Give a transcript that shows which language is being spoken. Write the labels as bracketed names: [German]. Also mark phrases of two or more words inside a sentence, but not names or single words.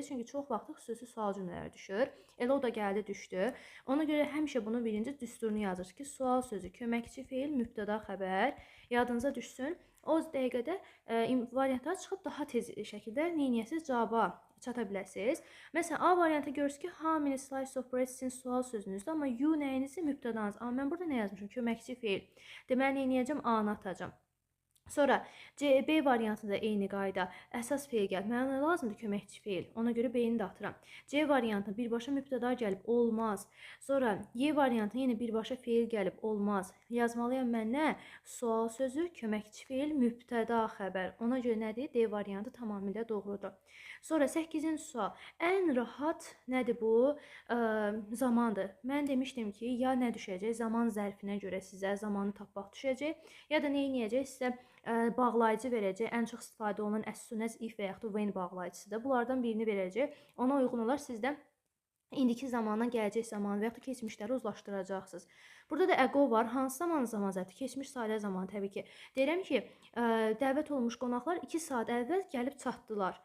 [Azerbaijani] Çünki çox vaxt xüsusi sual cümlələri düşür. Elə o da gəldi, düşdü. Ona görə həmişə bunun birinci düsturunu yazır ki, sual sözü, köməkçi feil, mübtəda xəbər yadınıza düşsün. O dəqiqədə variantlar çıxıb daha tez şəkildə neyniyəsiz cavaba çata biləsiniz. Məsələn, A variantı görürsünüz ki, [English] how many slices of bread [Azerbaijani] sizin sual sözünüzdür, amma you nəyinizdir? Mübtədanız. Amma mən burada nə yazmışım? Köməkçi feil. Deməli, neyniyəcəm? A-nı atacam. Sonra B variantında eyni qayda. Əsas feil gəlib. Mənə nə lazımdır? Köməkçi feil. Ona görə B-ni də atıram. C variantında birbaşa mübtəda gəlib. Olmaz. Sonra Y variantında yenə birbaşa feil gəlib. Olmaz. Yazmalıyam mən nə? Sual sözü, köməkçi feil, mübtəda xəbər. Ona görə nədir? D variantı tamamilə doğrudur. Sonra 8-ci sual. Ən rahat nədir bu? Zamandır. Mən demişdim ki, ya nə düşəcək? Zaman zərfinə görə sizə zamanı tapmaq düşəcək. Ya da nə edəcək? Sizə bağlayıcı verəcək. Ən çox istifadə olunan [English] as soon as, [Azerbaijani] if və yaxud da when bağlayıcısıdır. Bunlardan birini verəcək. Ona uyğun olaraq sizdən indiki zamandan gələcək zaman və yaxud da keçmişləri uzlaşdıracaqsınız. Burada da ago var. Hansı zaman zərfi? Keçmiş sadə zaman təbii ki. Deyirəm ki, dəvət olmuş qonaqlar 2 saat əvvəl gəlib çatdılar.